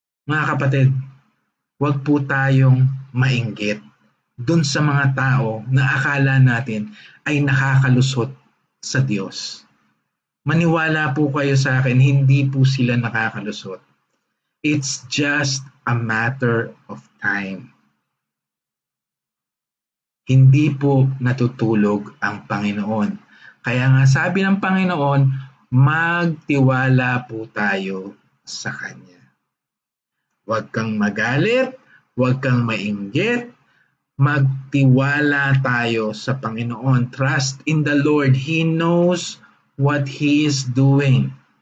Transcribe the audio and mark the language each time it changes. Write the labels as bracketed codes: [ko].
[tl] Mga kapatid, huwag po tayong mainggit dun sa mga tao na akala natin ay nakakalusot sa Diyos. Maniwala po kayo sa akin, hindi po sila nakakalusot. [en] It's just a matter of time. [tl] Hindi po natutulog ang Panginoon. Kaya nga sabi ng Panginoon, magtiwala po tayo sa Kanya. Huwag kang magalit, huwag kang mainggit, magtiwala tayo sa Panginoon. [en] Trust in the Lord. He knows what He is doing.